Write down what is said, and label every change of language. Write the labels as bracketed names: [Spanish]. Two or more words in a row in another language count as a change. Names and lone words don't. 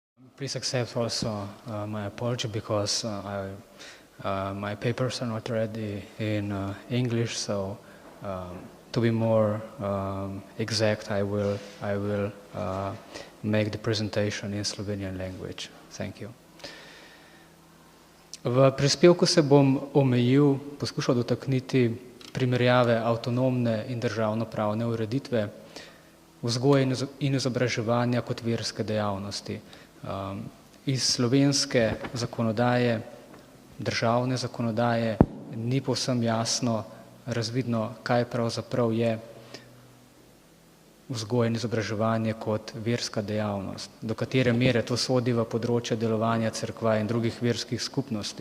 [English] Please accept also my apology because my papers are not ready in English, so to be more exact, I will make the presentation in Slovenian language. Thank you. [Slovenian] V prispevku se bom omejil, poskušal dotakniti primerjave avtonomne in državno-pravne ureditve vzgoje in izobraževanja kot verske dejavnosti. Iz slovenske zakonodaje, državne zakonodaje, ni povsem jasno razvidno, kaj pravzaprav je vzgoja in izobraževanje kot verska dejavnost, do katere mere to sodi v področje delovanja cerkva in drugih verskih skupnosti.